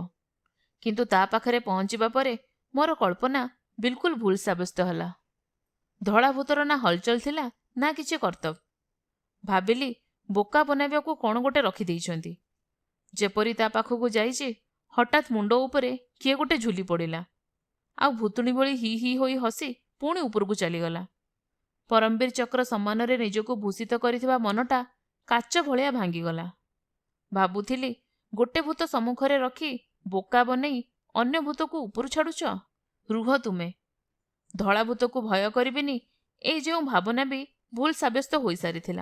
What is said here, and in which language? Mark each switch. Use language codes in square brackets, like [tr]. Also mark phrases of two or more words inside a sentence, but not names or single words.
[or] କିନ୍ତୁ ତା ପାଖରେ ପହଞ୍ଚିବା ପରେ ମୋର କଳ୍ପନା ବିଲକୁଲ ଭୁଲ ସାବ୍ୟସ୍ତ ହେଲା। ଧଳା ଭୂତର ନା ହଲଚଲ ଥିଲା ନା କିଛି କର୍ତ୍ତବ୍ୟ। ଭାବିଲି ବୋକା ବନେଇବାକୁ କୋଉ ଗୋଟେ ରଖି ଦେଇଛନ୍ତି। ଯେପରି ତା ପାଖକୁ ଯାଉଛି, ହଠାତ୍ ମୁଣ୍ଡ ଉପରେ କିଏ ଗୋଟେ ଝୁଲି ପଡ଼ିଲା। ଆ ଭୂତୁଣୀ ଭଲି ହି ହି ହୋଇ ହସି ପୁଣି ଉପରକୁ ଚାଲିଗଲା। ପରମବୀର ଚକ୍ର ସମ୍ମାନରେ ନିଜକୁ ଭୂଷିତ କରିଥିବା ମନଟା କାଚ ଭଳିଆ ଭାଙ୍ଗିଗଲା। ଭାବୁଥିଲି, ଗୋଟେ ଭୂତ ସମ୍ମୁଖରେ ରଖି ବୋକା ବନେଇ ଅନ୍ୟ ଭୂତକୁ ଉପରୁ ଛାଡ଼ୁଛ? ରୁହ ତୁମେ। ଧଳା ଭୂତକୁ ଭୟ କରିବିନି, ଏଇ ଯେଉଁ ଭାବନା ବି ଭୁଲ ସାବ୍ୟସ୍ତ ହୋଇସାରିଥିଲା।